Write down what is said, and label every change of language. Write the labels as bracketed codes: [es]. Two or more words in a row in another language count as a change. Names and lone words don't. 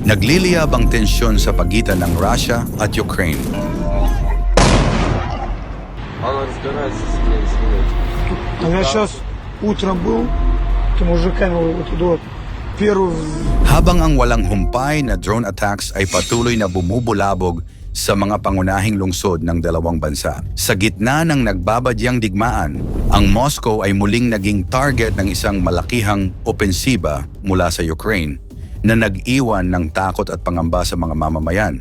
[tl] Nagliliyab ang tensyon sa pagitan ng Russia at Ukraine. [ru] Она разбирается с ней. А я сейчас утром был, то мужиками вот идут. Первый [tl] Habang ang walang humpay na [en] drone attacks [tl] ay patuloy na bumubulabog sa mga pangunahing lungsod ng dalawang bansa. Sa gitna ng nagbabadyang digmaan, ang Moscow ay muling naging target ng isang malakihang opensiba mula sa Ukraine na nag-iwan ng takot at pangamba sa mga mamamayan.